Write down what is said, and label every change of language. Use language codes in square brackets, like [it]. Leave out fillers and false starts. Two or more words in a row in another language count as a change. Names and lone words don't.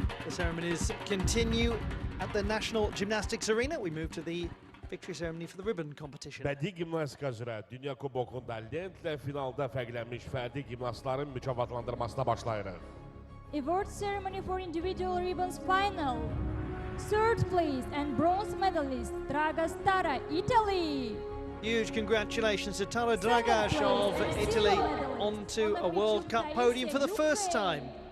[en] The ceremonies continue at the National Gymnastics Arena. We move to the victory ceremony for the ribbon competition. [az] Bədii gimnastika üzrə Dünya Kubokunda lentlə finalda fərqlənmiş fərdi gimnastların mükafatlandırmasına başlayırıq. [en] Award ceremony for individual ribbons final. Third place and bronze medalist Draga Stara, Italy. Huge congratulations to Tara Dragash of Italy onto a World Cup podium for the first time.